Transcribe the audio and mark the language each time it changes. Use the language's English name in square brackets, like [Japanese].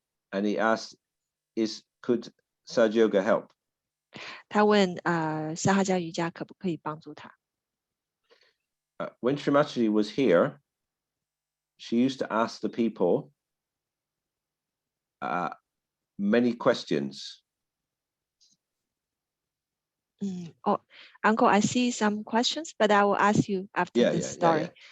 [English] And he asked, could Sajoga help? [Chinese] 他问撒哈加瑜伽可不可以帮助他 [English] ？When Srimati was here, she used to ask the people many questions. Uncle, I see some questions, but I will ask you after the story.